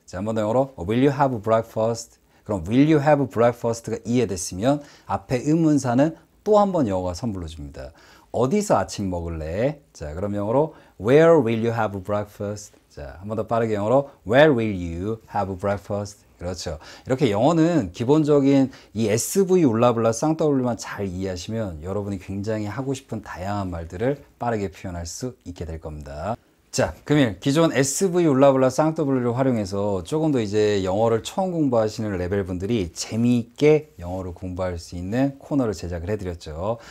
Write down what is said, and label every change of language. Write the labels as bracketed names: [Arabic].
[Korean] 자, 한 번 더 영어로 [English] Will you have breakfast? [Korean] 그럼 [English] Will you have breakfast [Korean] 가 이해됐으면 앞에 의문사는 또 한 번 영어가 선불러 줍니다. 어디서 아침 먹을래? 자, 그럼 영어로 [English] Where will you have breakfast? [Korean] 자, 한 번 더 빠르게 영어로 [English] Where will you have breakfast? [Korean] 그렇죠. 이렇게 영어는 기본적인 이 SV, 울라블라, 쌍W만 잘 이해하시면 여러분이 굉장히 하고 싶은 다양한 말들을 빠르게 표현할 수 있게 될 겁니다. 자, 금일 기존 SV, 울라블라, 쌍W를 활용해서 조금 더 이제 영어를 처음 공부하시는 레벨 분들이 재미있게 영어를 공부할 수 있는 코너를 제작을 해드렸죠.